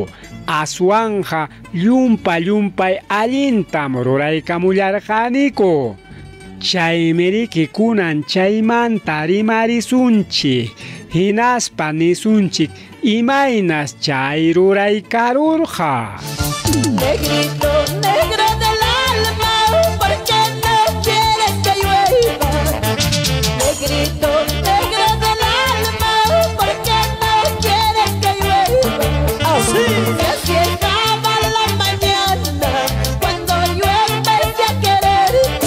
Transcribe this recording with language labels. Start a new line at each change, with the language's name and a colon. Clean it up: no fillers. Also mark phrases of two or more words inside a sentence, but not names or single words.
Quechua: Aswanja llumpay allintam ruraykamullarqaniku. Chaymiriki kunan chaymanta rimarisunchik. Hinaspa nisunchik imaynas chay ruraykarurqa.
Spanish: Negrito, negro del alma, ¿por qué no quieres que llueva? Negrito, negro del alma, ¿por qué no quieres que llueva? Así acaba la mañana cuando yo empecé a quererte.